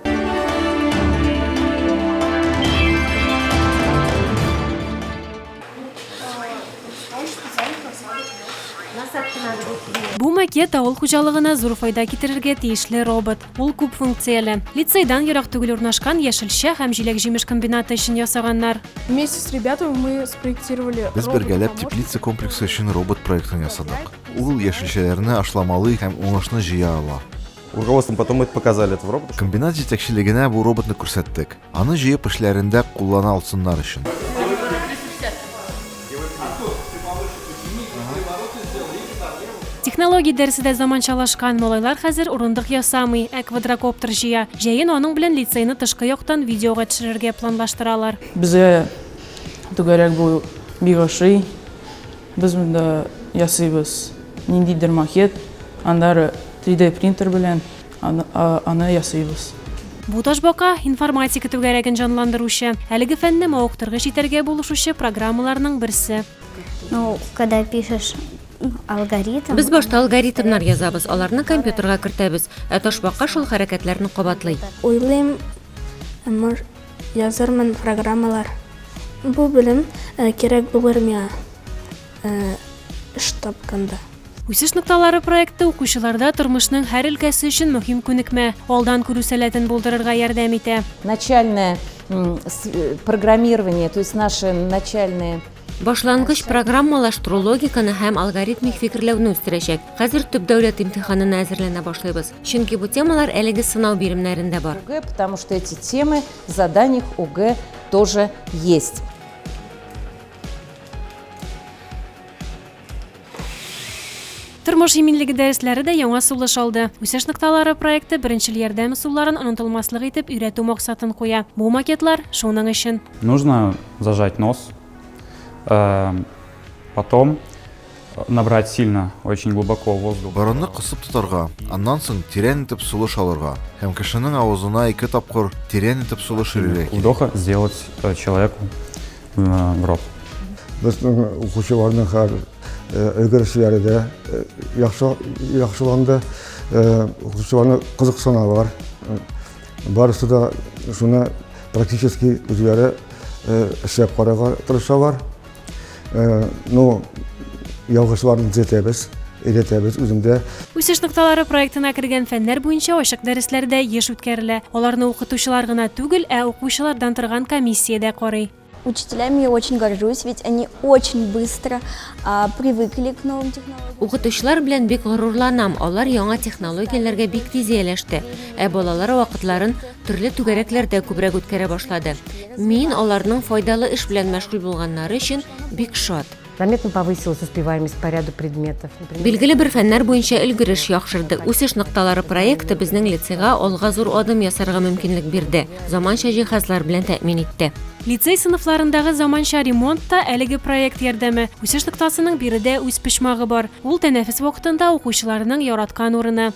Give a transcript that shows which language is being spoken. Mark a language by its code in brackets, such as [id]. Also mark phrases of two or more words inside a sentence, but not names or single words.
[tt] Бу макет авыл хуҗалыгына зур файда китерергә тиешле робот. Ул күп функцияле. Лицейдан ерак түгел урнашкан яшелчә һәм җиләк-җимеш комбинаты өчен ясаганнар. [ru] Вместе с ребятами мы спроектировали [tt] Без бергәләп теплица комплексы өчен робот проектын ясадык. Ул яшелчәләрне ашламалы һәм уңышлы җыя ала. [ru] Руководством потом мы показали этот робот. [tt] Комбинат җитәкчелегенә бу роботны күрсәттек. Аны җыеп эшләрендә куллана алсыннар өчен. Технология дәресендә заманчалашкан малайлар хәзер урындык ясамый, квадрокоптер җыя. Җәен аның белән лицейны тышкы яктан видеога төшерергә планлаштыралар. Безгә түгәрәк бу бик ошый. Без монда ясыйбыз ниндидер макет, андары 3D принтер белән аны ясыйбыз. Бу ташбака информатика түгәрәген җанландыручы, әлеге фәнне мавыктыргыч итәргә булышучы программаларның берсе. [ru] Ну, когда пишешь алгоритм... [tt] Без башта алгоритмнар язабыз, аларны компьютерга кертәбез, ә ташбака шул хәрәкәтләрне кабатлый. Уйлыйм, язармын программалар. Бу белем кирәк булыр миңа эш тапканда. Үсеш нокталары проекты укучыларда тормышның һәр өлкәсе өчен мөһим күнекмә, алдан күрү сәләтен булдырырга ярдәм итә. [ru] Начальное программирование, то есть наши начальные [tt] Башлангыч программалаштыру логиканы һәм алгоритмик фикерләүне үстерәчәк. Хәзер төп дәүләт имтиханына әзерләнә башлыйбыз. Чөнки бу темалар әлеге сынау биремнәрендә бар. [ru] Потому что эти темы в заданиях ОГЭ тоже есть. [tt] Тормыш иминлеге дәресләре дә яңа сулыш алды. Үсеш нокталары проекты беренчел ярдәм ысулларын онытылмаслык итеп өйрәтү максатын куя. Бу макетлар шуның өчен. [ru] Нужно зажать нос, потом набрать сильно, очень глубоко воздух. [tt] Борынны кысып тотарга, аннан соң тирән итеп сулыш алырга һәм кешенең авызына 2 тапкыр тирән итеп сулыш ирергә. [ru] Вдоха сделать человеку в рот. [tt] Безнең укучыларның һәр өлгерешләре дә яхшыланды. Укучыларны кызыксыналар. Барысы да шуны практически үзләре эшләп карарга тырышалар. Ялгышларын төзәтәбез, өйрәтәбез үземдә. Үсеш нокталары проектына кергән фәннәр буенча ачык дәресләрдә еш үткәрелә. Аларны укытучылар гына түгел, ә укучылардан торган комиссия дә карый. [ru] Учителями я очень горжусь, ведь они очень быстро привыкли к новым технологиям. [tt] Укытучылар белән бик горурланам. Алар яңа технологияләргә бик тиз ияләште. Ә балалар вакытларын төрле түгәрәкләрдә күбрәк үткәрә башлады. Мин аларның файдалы эш белән мәшгуль булганнары өчен бик шат. [ru] Заметно повысилась успеваемость по ряду предметов. [tt] Билгеле бер фәннәр буенча өлгереш яхшырды. Үсеш нокталары проекты безнең лицейга алга зур адым ясарга мөмкинлек бирде. Заманча җиһазлар белән тәэмин итте. Лицей сыйныфларындагы заманча ремонтта әлеге проект ярдәме. Үсеш ноктасының биредә үз почмагы бар. Ул тәнәфес вакытында укучыларның яраткан урыны.